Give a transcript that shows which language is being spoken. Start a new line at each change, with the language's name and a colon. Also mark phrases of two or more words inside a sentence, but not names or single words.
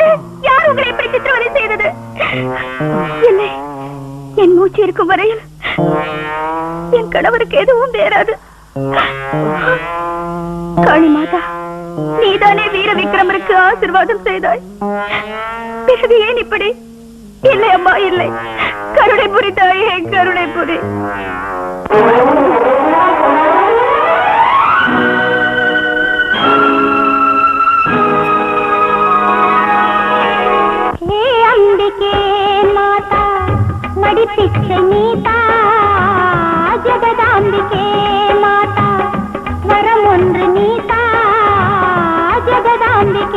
Tamil: யார் உங்களை இப்படி சித்திரவதை செய்தது? இல்லை, என் மூச்சு இருக்கும் வரையில் என் கணவருக்கு எதுவும் நேராது. காளி மாதா, நீதானே வீர விக்ரமருக்கு ஆசீர்வாதம் செய்தாய். பிறகு ஏன் இப்படி? இல்லை அம்மா, இல்லை. கருணை புரிதாயே, கருணை புரி. அம்பிகே மாதா நடிப்பிச்சே நீதா ஜகதாம்பிகே மாதா வரம் ஒன்று நீதா ஜகதாம்பிகே